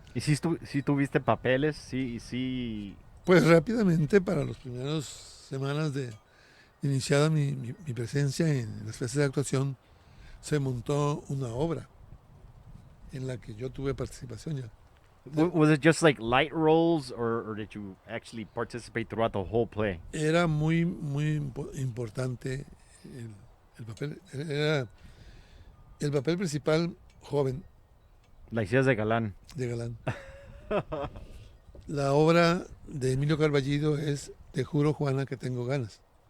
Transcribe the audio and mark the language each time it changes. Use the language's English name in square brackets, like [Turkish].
[Spanish] ¿Y si tuviste papeles? Sí. Pues rápidamente, para las primeras semanas de iniciada mi presencia en las clases de actuación, se montó una obra en la que yo tuve participación ya. [English] Was it just like light roles or did you actually participate throughout the whole play? [Spanish] Era muy importante el papel. Era el papel principal joven La hicías de galán. de galán. La obra de Emilio Carballido es Te juro, Juana, que tengo ganas.